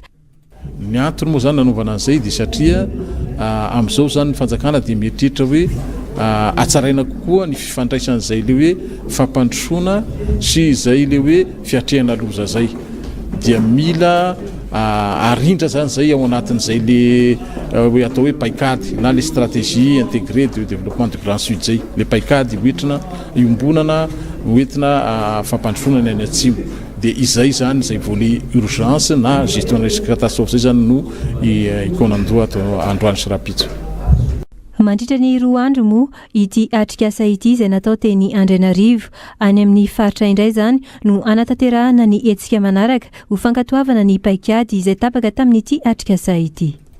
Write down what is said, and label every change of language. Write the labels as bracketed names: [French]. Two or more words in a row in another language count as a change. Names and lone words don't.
[Malagasy] Ny antony moa zany nanovana an'izay dia satria amin'izao zany ny fanjakana dia mieritreritra hoe atsaraina kokoa ny fifandraisan'izay le hoe fampandrosoana sy izay le hoe fiatrehana loza zay dia mila arindra zany zay ao anatin'izay le hoe atao hoe paikady na le [French] stratégie intégrée de développement du Grand Sud [Malagasy] zay le paikady hoentina iombonana hoentina fampandrosoana ny atsimo. Dia izay zany zay [French] volet urgence [Malagasy] na [French] gestion risque catastrophe [Malagasy] zay zany no ikonandoha atao androany sy rapitso. Mandritra ny 2 andro moa ity atrikasa ity izay natao teny Andrainarivo any amin'ny faritra indray zany no anatanterahana ny hetsika manaraka ho fankatoavana ny paikady izay tapaka tamin'ity atrikasa ity.